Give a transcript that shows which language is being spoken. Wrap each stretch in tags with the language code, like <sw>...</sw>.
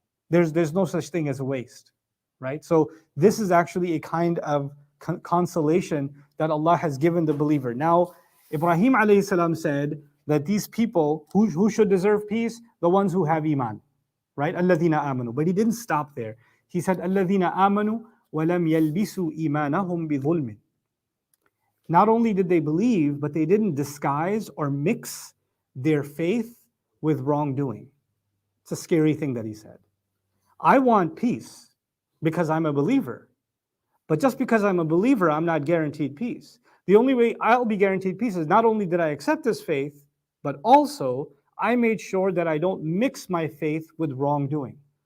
<en>There's no such thing as a waste, right? So this is actually a kind of consolation that Allah has given the believer. Now, Ibrahim alayhi salam said that these people who should deserve peace, the ones who have Iman, right?</en> <ar>الَّذِينَ آمَنُوا.</ar> <en>But he didn't stop there. He said,</en> <ar>الَّذِينَ آمَنُوا وَلَمْ يَلْبِسُوا إِيمَانَهُمْ بِظُلْمٍ.</ar> <en>Not only did they believe, but they didn't disguise or mix their faith with wrongdoing. It's a scary thing that he said. I want peace because I'm a believer. But just because I'm a believer, I'm not guaranteed peace. The only way I'll be guaranteed peace is not only did I accept this faith, but also I made sure that I don't mix my faith with wrongdoing.</en>